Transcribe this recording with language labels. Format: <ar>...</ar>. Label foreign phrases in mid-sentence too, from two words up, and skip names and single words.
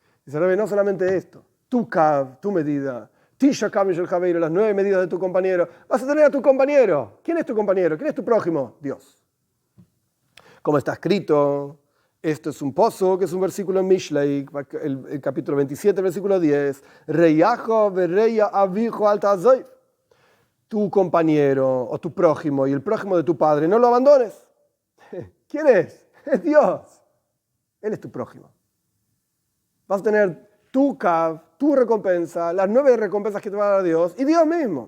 <es>Dice Rebbe, no solamente esto, tu kav, tu medida,</es> <he>תשעה קבין משל חברו,</he> <es>las 9 medidas de tu compañero, vas a tener a tu compañero. ¿Quién es tu compañero? ¿Quién es tu prójimo? Dios. Como está escrito, esto es un pozo, que es un versículo en Mishlei, el capítulo 27, versículo 10,</es> <he>רעך ורע אביך אל תעזב.</he> <es>Tu compañero o tu prójimo y el prójimo de tu padre, no lo abandones. ¿Quién es? Es Dios. Él es tu prójimo. Vas a tener tu kav, tu recompensa, las 9 recompensas que te va a dar Dios y Dios mismo.</es>